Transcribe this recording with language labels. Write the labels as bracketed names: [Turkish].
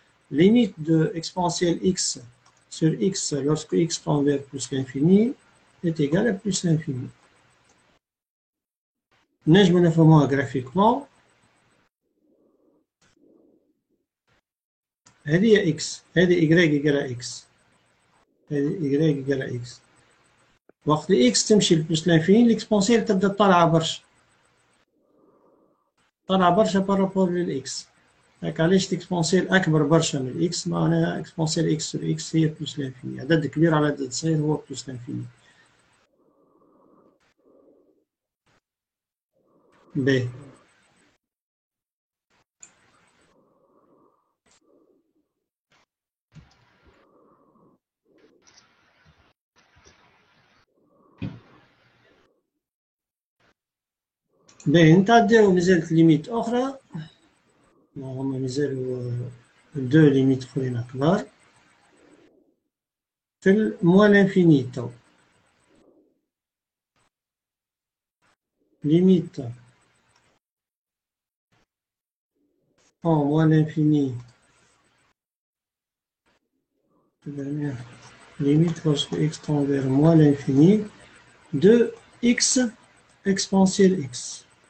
[French] Limite de exponentielle x sur x lorsque x tend vers plus l'infini est égal à plus l'infini. [Arabic] نجم نفهموها graphiquement. هذه هي x هذه y إيجال x هذه y إيجال x. وقت x تمشي لبلس لانفيني الاكسبونسيال تبدا طالعه برشا بارابور للاكس. هاك علاش الاكسبونسيال اكبر برشا من الاكس معناها اكسبونسيال اكس سور اكس هي بلس لانفيني. عدد كبير على عدد صغير هو بلس لانفيني. باهي باهي نتعداو مازالت ليميت اخرى هما مازالوا دو ليميت اخرين كبار في الموال انفيني تو. [French] ليميت en moins l'infini limite lorsque x tend vers moins l'infini de x exponentielle x.